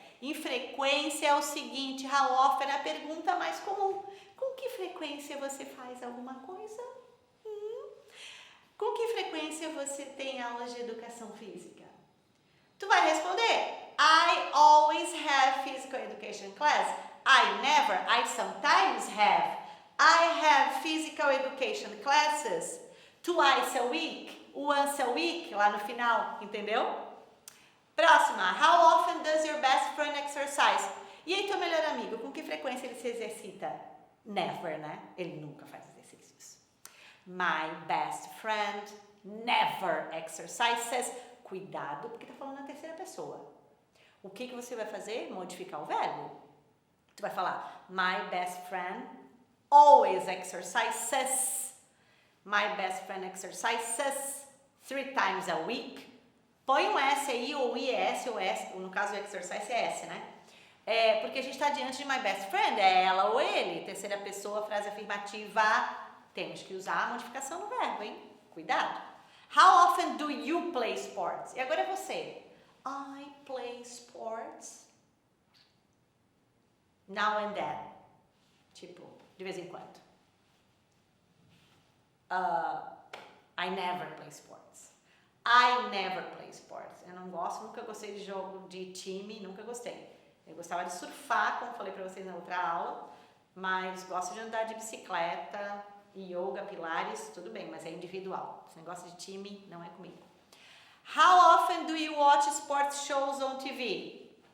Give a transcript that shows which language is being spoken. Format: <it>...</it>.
<pt>Em frequência é o seguinte,</pt> <en>how often</en> <pt>é a pergunta mais comum. Com que frequência você faz alguma coisa? Com que frequência você tem aulas de educação física? Tu vai responder,</pt> <en>I always have physical education class. I never, I sometimes have. I have physical education classes. twice a week, once a week,</en> <pt>lá no final, entendeu? Próxima,</pt> <en>how often does your best friend exercise?</en> <pt>E aí teu melhor amigo, com que frequência ele se exercita? Never, né? Ele nunca faz exercícios.</pt> <en>My best friend never exercises.</en> <pt>Cuidado, porque tá falando na terceira pessoa. O que você vai fazer? Modificar o verbo. Tu vai falar,</pt> <en>my best friend always exercises. My best friend exercises 3 times a week.</en> <pt>Põe um S aí, ou IS, ou S, ou no caso o exercise é S, né? Porque a gente está diante de my best friend, é ela ou ele. Terceira pessoa, frase afirmativa. Temos que usar a modificação no verbo, hein? Cuidado.</pt> <en>How often do you play sports? E agora é você. I play sports now and then.</en> <pt>Tipo, de vez em quando.</pt> <en>I never play sports. I never play sports.</en> <pt>Eu não gosto, nunca gostei de jogo de time, nunca gostei. Eu gostava de surfar, como falei pra vocês na outra aula, mas gosto de andar de bicicleta, yoga, pilates, tudo bem, mas é individual. Esse negócio de time não é comigo.</pt> <en>How often do you watch sports shows on TV?</en>